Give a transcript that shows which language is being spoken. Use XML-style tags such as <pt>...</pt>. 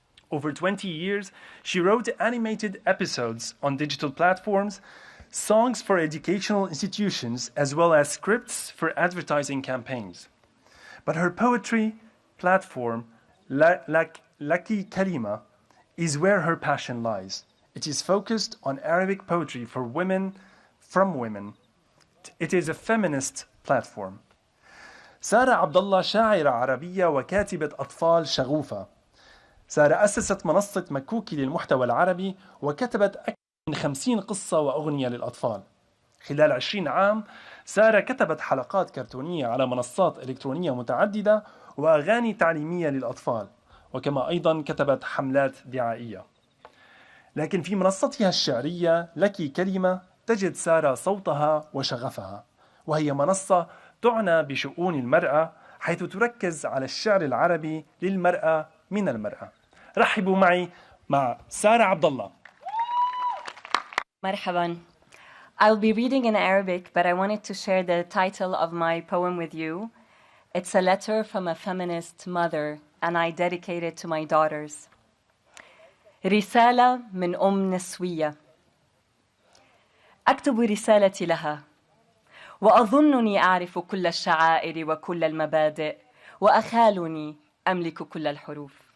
<en>Over 20 years, she wrote animated episodes on digital platforms, songs for educational institutions, as well as scripts for advertising campaigns. But her poetry platform, Laki Kalima, is where her passion lies. It is focused on Arabic poetry for women, from women. It is a feminist platform.</en> <ar>سارة عبد الله شاعرة عربية وكاتبة أطفال شغوفة. سارة أسست منصة مكوكي للمحتوى العربي وكتبت أكثر من 50 قصة وأغنية للأطفال. خلال 20 عام سارة كتبت حلقات كرتونية على منصات إلكترونية متعددة وأغاني تعليمية للأطفال، وكما أيضا كتبت حملات دعائية. لكن في منصتها الشعرية لك كلمة تجد سارة صوتها وشغفها، وهي منصة تعنى بشؤون المرأة، حيث تركز على الشعر العربي للمرأة من المرأة. رحبوا معي مع سارة عبد الله. Marhaban.</ar> <en>I'll be reading in Arabic, but I wanted to share the title of my poem with you. It's a letter from a feminist mother, and I dedicate it to my daughters.</en> <ar>رسالة من نسوية. أكتب رسالتي لها وأظنني أعرف كل الشعائر وكل المبادئ وأخالني أملك كل الحروف.</ar>